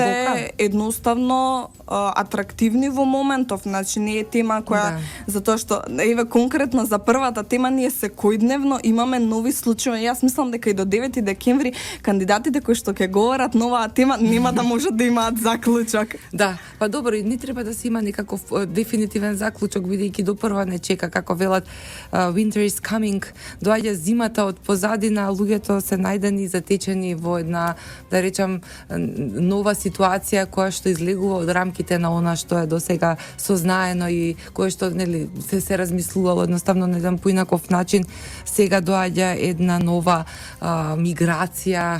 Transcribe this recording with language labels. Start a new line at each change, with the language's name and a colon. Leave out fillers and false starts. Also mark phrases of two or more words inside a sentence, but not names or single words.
Macedonian: И се едноставно атрактивни во моментов, значи не е тема која, затоа што еве конкретно за првата тема ние секојдневно имаме нови случаи. Јас мислам дека и до 9 декември кандидатите кои што ќе говорат новаа тема нема да можат да имаат заклучок. Да, па добро, и не треба да се има некаков дефинитивен заклучок, бидејќи до прва не чека, како велат
English: winter is coming,
Macedonian: доаѓа зимата од позадина, луѓето се најдени затечени во една, да речам, нова ситуација која што излегува од рамките на она што е досега сознаено и кое што се размислувало едноставно на еден поинаков начин. Сега доаѓа една нова миграција.